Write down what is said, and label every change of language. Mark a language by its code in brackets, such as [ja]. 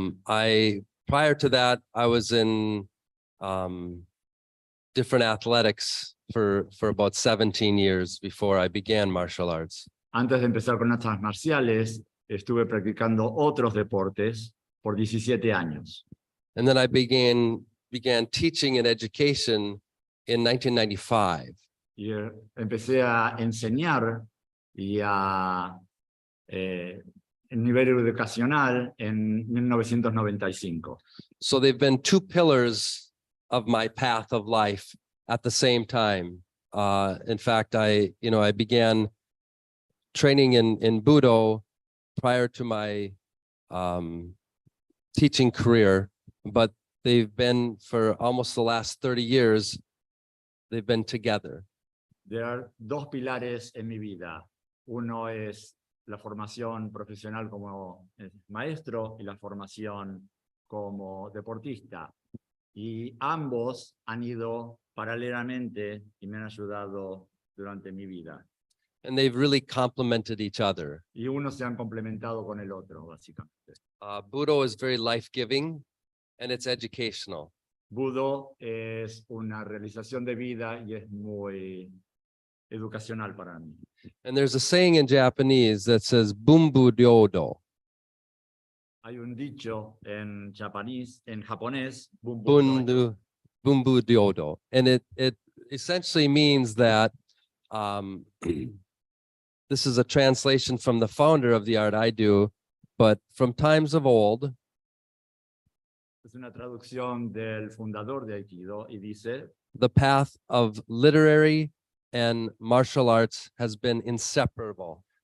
[en] Prior to that, I was in different athletics for about 17 years before I began martial arts. [es] Antes de empezar con artes marciales, estuve practicando otros deportes por 17 años. [en] And then I began teaching and education in 1995. [es] Y empecé a enseñar y a nivel educacional en 1995. [en] So they've been two pillars of my path of life at the same time. In fact, I began training in Budo prior to my teaching career, but they've been for almost the last 30 years, they've been together. There are [es] dos pilares en mi vida. Uno es la formación profesional como maestro y la formación como deportista. Y ambos han ido paralelamente y me han ayudado durante mi vida. [en] And they've really complemented each other. [es] Y unos se han complementado con el otro, básicamente. [en] Budo is very life-giving and it's educational. [es] Budo es una realización de vida y es muy educacional para mí. [en] And there's a saying in Japanese that says bumbu ryodo. [es] Hay un dicho en japonés, [ja] Bumbu ryodo. [en] And it essentially means that this is a translation from the founder of the art I do, but from times of old, [es] es una traducción del fundador de Aikido y dice, [en] the path of literary and martial arts has been inseparable.